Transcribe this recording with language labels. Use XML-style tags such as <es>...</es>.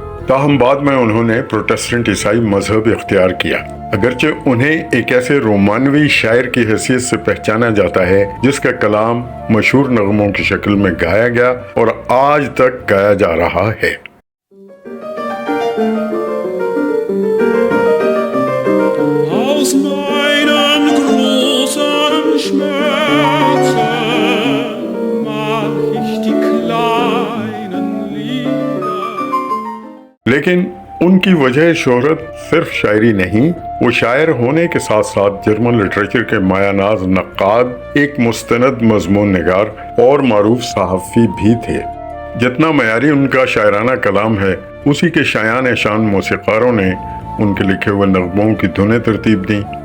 <ur>تاہم بعد میں انہوں نے پروٹسٹنٹ عیسائی مذہب اختیار کیا۔ اگرچہ انہیں ایک ایسے رومانوی شاعر کی حیثیت سے پہچانا جاتا ہے جس کا کلام مشہور نغموں کی شکل میں گایا گیا اور آج تک گایا جا رہا ہے۔</ur> <de>Aus meinem großen Schmerzen mach ich die kleinen Lieder.</de> <ur>لیکن ان کی وجہ شہرت صرف شاعری نہیں، وہ شاعر ہونے کے ساتھ ساتھ جرمن لٹریچر کے مایہ ناز نقاد، ایک مستند مضمون نگار اور معروف صحافی بھی تھے۔ جتنا معیاری ان کا شاعرانہ کلام ہے، اسی کے شایان شان موسیقاروں نے ان کے لکھے ہوئے نغموں کی دھنیں ترتیب دیں۔</ur>